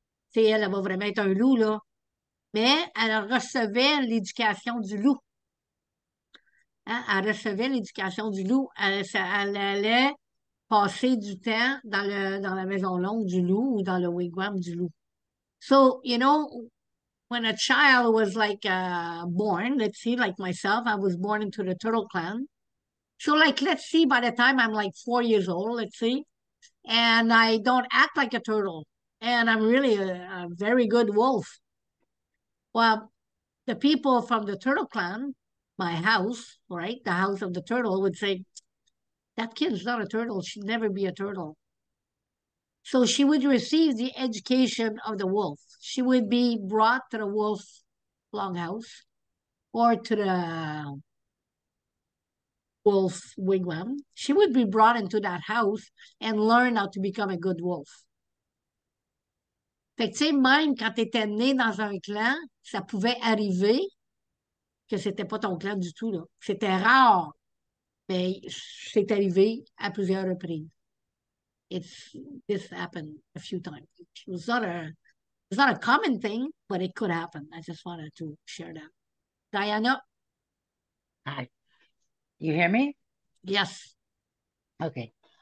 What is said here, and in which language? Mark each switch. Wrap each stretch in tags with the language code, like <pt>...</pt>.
<fr>C'est elle, elle va vraiment être un loup, là. Mais elle recevait l'éducation du loup. Hein? Elle recevait l'éducation du loup. Elle allait passer du temps dans la maison longue du loup ou dans le wigwam du loup.</fr> <en>So, when a child was like born, let's see, like myself, I was born into the turtle clan. So, like, let's see, by the time I'm like 4 years old, let's see, and I don't act like a turtle, and I'm really a very good wolf. Well, the people from the turtle clan, my house, right, the house of the turtle, would say, that kid is not a turtle. She'd never be a turtle. So she would receive the education of the wolf. She would be brought to the wolf longhouse or to the wolf wigwam. She would be brought into that house and learn how to become a good wolf.</en> <fr>Fait que, tu sais, même quand tu étais né dans un clan, ça pouvait arriver que c'était pas ton clan du tout, là. C'était rare, mais c'est arrivé à plusieurs reprises.</fr> <en>This happened a few times. It's not a common thing, but it could happen. I just wanted to share that. Diana? Hi. You hear me? Yes. Okay.</en>